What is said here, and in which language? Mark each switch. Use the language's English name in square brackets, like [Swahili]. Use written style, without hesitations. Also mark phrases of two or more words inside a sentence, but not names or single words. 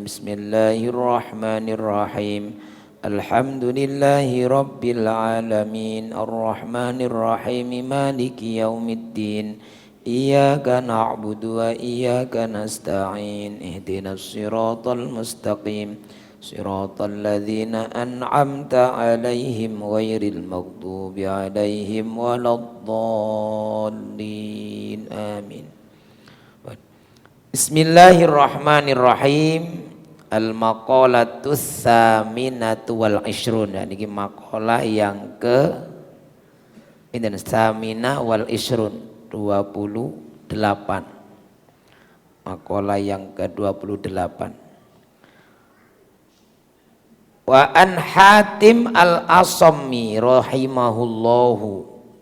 [Arabic] بسم الله الرحمن الرحيم. الحمد لله رب العالمين، الرحمن الرحيم، مالك يوم الدين، إياك نعبد وإياك نستعين، اهدنا الصراط المستقيم، صراط الذين أنعمت عليهم غير المغضوب عليهم ولا الضالين. Amin. بسم الله الرحمن الرحيم. المقالة الثامنة والعشرون. [Indonesian] Niki maqalah yang ke [Arabic] ثامنة والعشرون, [Indonesian] 28. Maqalah yang ke-28. [Arabic] وعن حاتم الأصم رحمه الله.